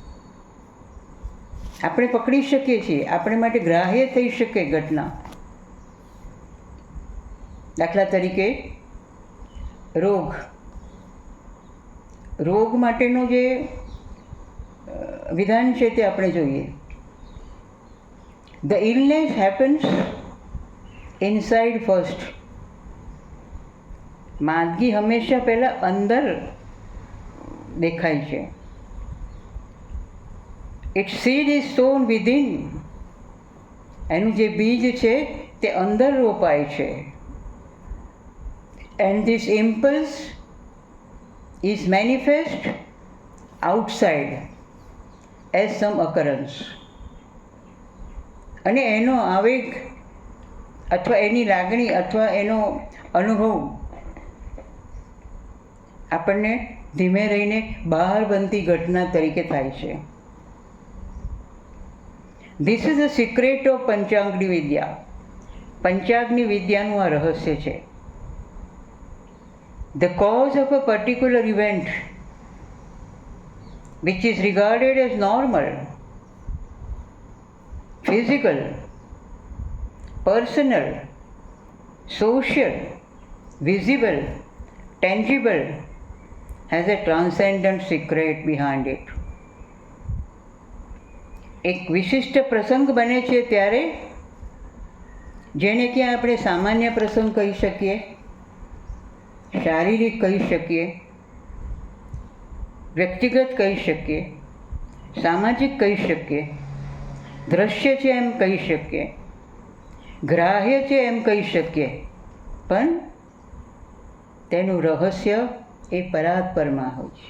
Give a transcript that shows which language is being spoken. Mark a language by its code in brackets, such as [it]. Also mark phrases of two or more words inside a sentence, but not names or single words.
[gu] આપણે પકડી શકીએ છીએ, આપણે માટે ગ્રાહ્ય થઈ શકે ઘટના. દાખલા તરીકે રોગ માટેનું જે વિધાન છે તે આપણે જોઈએ. [en] The illness happens inside first. [gu] માંદગી હંમેશા પહેલાં અંદર દેખાય છે. [en] Its seed is sown within. [gu] એનું જે બીજ છે તે અંદર રોપાય છે. [en] And this impulse is manifest outside as some occurrence. [gu] અને એનો આવેગ અથવા એની લાગણી અથવા એનો અનુભવ આપણને ધીમે રહીને બહાર બનતી ઘટના તરીકે થાય છે. [en] this is the secret of [gu] પંચાંગની વિદ્યા. પંચાંગની વિદ્યાનું આ રહસ્ય છે. [en] The cause of a particular event which is regarded as normal, physical, personal, social, visible, tangible, has a transcendent secret behind it. [gu] એક વિશિષ્ટ પ્રસંગ બને છે ત્યારે જેને કે આપણે સામાન્ય પ્રસંગ કહી શકીએ, શારીરિક કહી શકીએ, વ્યક્તિગત કહી શકીએ, સામાજિક કહી શકીએ, દ્રશ્ય છે એમ કહી શકીએ, ગ્રાહ્ય છે એમ કહી શકીએ, પણ તેનું રહસ્ય એ પરાત્પરમાં હોય છે.